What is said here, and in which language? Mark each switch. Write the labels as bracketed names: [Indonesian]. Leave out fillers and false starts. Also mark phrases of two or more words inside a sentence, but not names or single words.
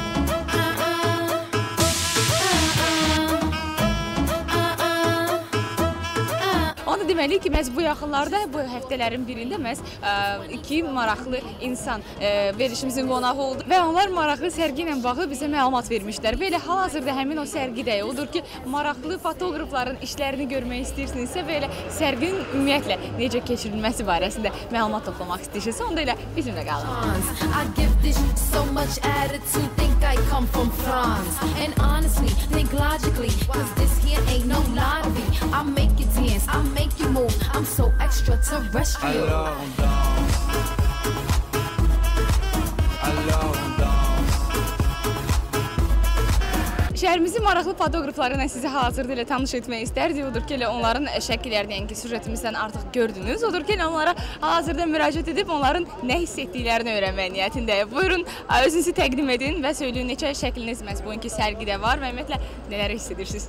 [Azerbaijani] Onu deməliyik ki, məhz bu yaxınlarda, bu həftələrin birində məhz iki maraqlı insan verilişimizin qonağı oldu və onlar maraqlı sərgi ilə bağlı bizə məlumat vermişlər. Və elə hal-hazırda həmin o sərgidəyik. Odur ki, maraqlı fotoqrafların işlərini görmək istəyirsinizsə və elə sərginin ümumiyyətlə necə keçirilməsi barəsində məlumat toplamaq istəyirsinizsə, onda elə bizimlə qalın. [English] I'm so extraterrestrial. [French] Alors on danse. Alors on danse. [Azerbaijani] Şəhərimizin maraqlı fotoqrafları ilə sizi hal-hazırda ilə tanış etmək istərdik. Odur ki, onların şəkillərini, yəni ki, süjetimizdən artıq gördünüz. Odur ki, onlara hal-hazırda müraciət edib onların nə hiss etdiklərini öyrənmək niyyətindəyik. Buyurun, özünüzü təqdim edin və söyləyin neçə şəkliniz məhz bugünkü sərgidə var və ümumiyyətlə nələr hiss edirsiniz?